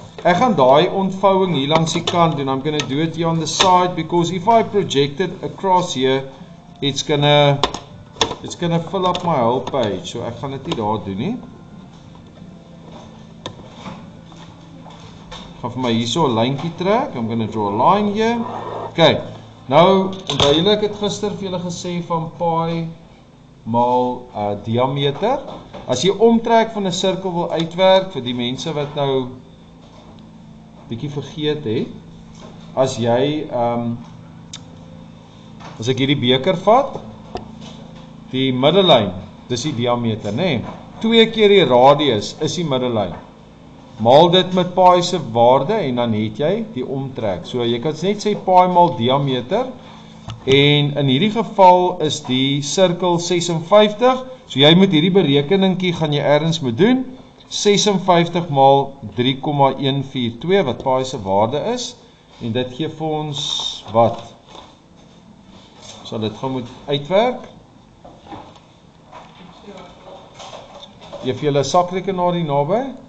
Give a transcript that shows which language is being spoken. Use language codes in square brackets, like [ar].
[af] Ek gaan daai ontvouwing hier langs die kant doen. [en] I'm going to do it here on the side, because if I project it across here, it's gonna fill up my whole page. [af] So ek gaan dit nie daar doen nie. Ek gaan vir my hierso 'n lyntjie trek. [en] I'm going to draw a line here. [af] Okay, nou, onthou julle ek het gister vir julle gesê van pi maal diameter. As jy omtrek van 'n sirkel wil uitwerk, vir die mense wat nou bietjie vergeet het, as jy, as ek hierdie beker vat, die middellyn, dis die diameter, nee, 2 keer die radius is die middellyn. Maal dit met pi se waarde en dan het jy die omtrek. So jy kan net sê pi maal diameter, en in hierdie geval is die sirkel 56, so jy moet hierdie berekeningkie gaan jy ergens moet doen, 56 maal 3,142 wat pi se waarde is, en dit gee vir ons wat? Sal dit gaan moet uitwerk? Jy vir julle sakrekenaar hier naby?